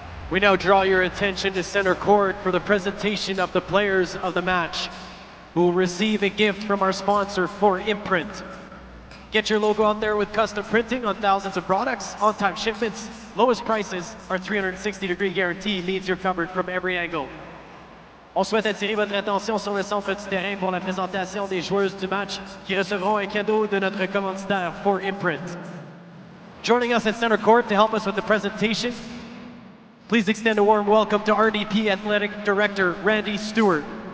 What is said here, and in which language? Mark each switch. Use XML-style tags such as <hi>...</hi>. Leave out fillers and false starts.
<en>We now draw your attention to center court for the presentation of the players of the match, who will receive a gift from our sponsor for Imprint. Get your logo out there with custom printing on thousands of products, on-time shipments, lowest prices, our 360-degree guarantee means you're covered from every angle.</en> <fr>On souhaite attirer votre attention sur le centre du terrain pour la présentation des joueuses du match qui recevront un cadeau de notre commanditaire for Imprint.</fr> <en>Joining us at center court to help us with the presentation, please extend a warm welcome to RDP Athletic Director Randy Stewart.</en>